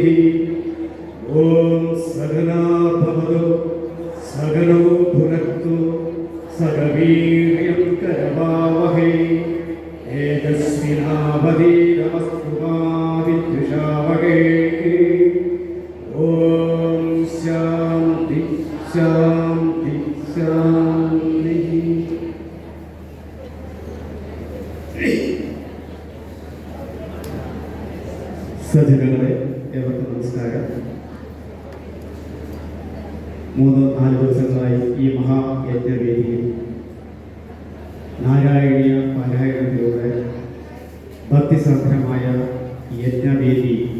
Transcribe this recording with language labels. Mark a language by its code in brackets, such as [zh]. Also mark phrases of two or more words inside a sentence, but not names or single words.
[sa] ओम सगना भवतु सगनो भुनक्तु सगवीर्यं करवावहै तेजस्विनावधीतमस्तु मा विद्विषावहै. ओम शांति शांति शांति. [ml] സജ്ജനങ്ങളെ, ഏവർക്കും നമസ്കാരം. 3-4 ദിവസങ്ങളായി ഈ മഹായജ്ഞവേദിയിൽ നാരായണീയ പാരായണത്തിലൂടെ ഭക്തിസാന്ദ്രമായ യജ്ഞവേദി